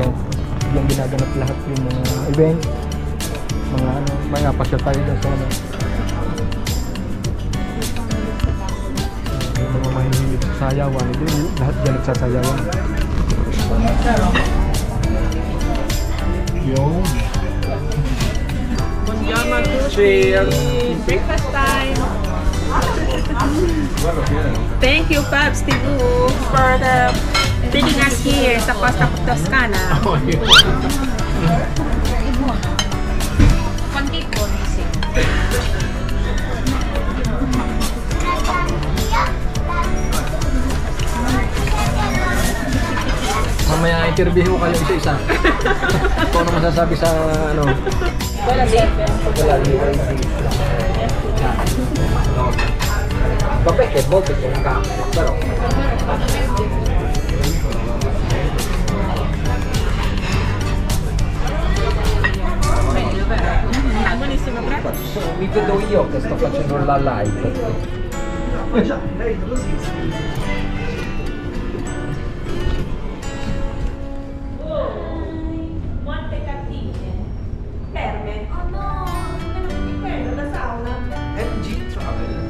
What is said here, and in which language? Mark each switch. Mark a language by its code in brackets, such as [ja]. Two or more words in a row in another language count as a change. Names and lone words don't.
[tl] Yung ginaganap lahat yung mga event. Mga pasyal tayo dyan sa yung mga mahihilig sa sayawan. Lahat dyan nagsasayawan. Yung [en] breakfast time. Thank you, Fabs Tibu, for the taking us here [tl] sa Costa Toscana. Mamaya interview ko kayo isa-isa. Kung ano masasabi sa Wala din. [it] Vabbè che a volte c'è un cambio, però. Buonissimo, grazie. Mi vedo io che sto facendo la live. Quante cartine? Ferme. Oh no, non è quello, la sauna. MG Travel.